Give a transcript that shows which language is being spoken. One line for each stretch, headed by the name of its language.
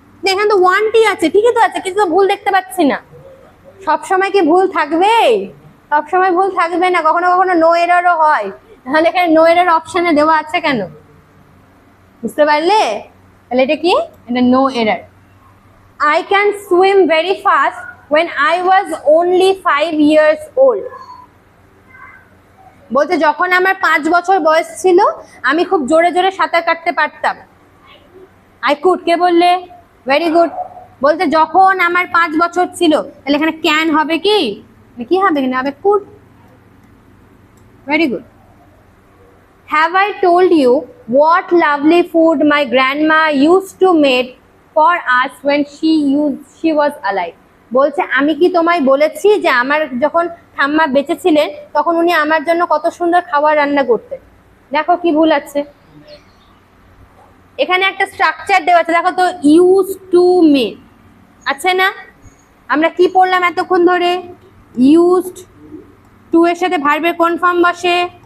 Bangla: এখানে তো ওয়ানটি আছে, ঠিকই তো আছে, কিছু তো ভুল দেখতে পাচ্ছি না। সবসময় কি ভুল থাকবে? সবসময় ভুল থাকবে না, কখনো কখনো নো এররও হয়। তাহলে এখানে নো এরর অপশনে দেওয়া আছে কেন? বুঝতে পারলে? তাহলে এটা কি? এটা no error.
English: I can swim very fast when I was only 5 years old.
Bangla: বলতে যখন আমার 5 বছর বয়স ছিল আমি খুব জোরে জোরে সাঁতার কাটতে পারতাম।
English: I could,
Bangla: কে বললে? Very good. বলতে যখন আমার 5 বছর ছিল, তাহলে এখানে ক্যান হবে কি? কি হবে? এখানে হবে could. Very good.
English: Have I told you what lovely food my grandma used to make for us when she was alive?
Bangla: বলছে আমি কি তোমায় বলেছি যে আমার যখন ঠাম্মা বেঁচে ছিলেন তখন উনি আমার জন্য কত সুন্দর খাবার রান্না করতেন? দেখো কি ভুল আছে। এখানে একটা স্ট্রাকচার দেওয়া আছে, দেখো তো, ইউজ টু মেড আছে না? আমরা কি পড়লাম এতক্ষণ ধরে? ইউজড টু এর সাথে ভার্বের কোন ফর্ম বসে?